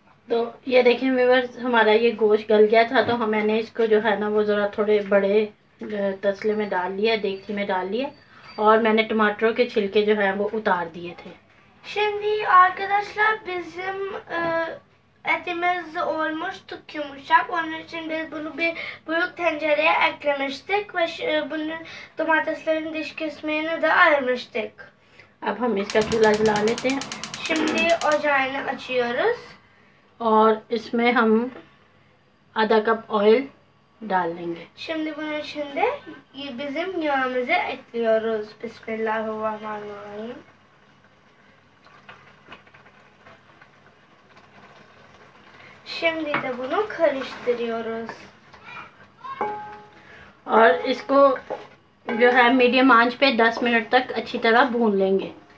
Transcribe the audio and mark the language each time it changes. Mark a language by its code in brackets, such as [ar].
[hi] तो ये देखें व्यूअर्स, हमारा ये गोश्त गल गया था, तो मैंने इसको जो है ना वो ज़रा थोड़े बड़े तसले में डाल लिया, देगची में डाल लिया, और मैंने टमाटरों के छिलके जो है वो उतार दिए थे। [tr] Şimdi arkadaşlar bizim etimiz olmuştuk yumuşak. Onun için biz bunu bir büyük tencereye eklemiştik ve bunun domateslerin dış kısmını da ayırmıştık. [hi] अब हम इसका चूल्हा जला लेते हैं। [tr] Şimdi ocağını açıyoruz. [hi] और इसमें हम आधा कप ऑयल डाल देंगे। [tr] Şimdi bunun içinde bizim yağımızı ekliyoruz. [ar] Bismillahirrahmanirrahim. [tr] Şimdi de bunu karıştırıyoruz. [hi] और इसको जो है मीडियम आंच पे 10 मिनट तक अच्छी तरह भून लेंगे।